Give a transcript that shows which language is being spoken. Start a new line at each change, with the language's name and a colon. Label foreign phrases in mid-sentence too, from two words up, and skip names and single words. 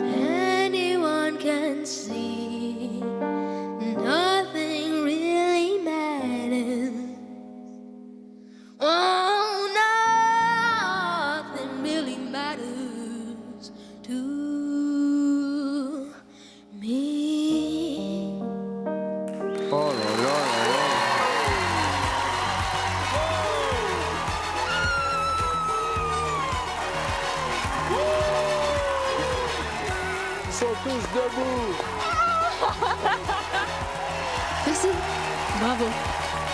English: Anyone can see. Nothing really matters. Oh, nothing really matters to me.
French: Oh là là là là. Ils sont tous debout. Merci. Bravo.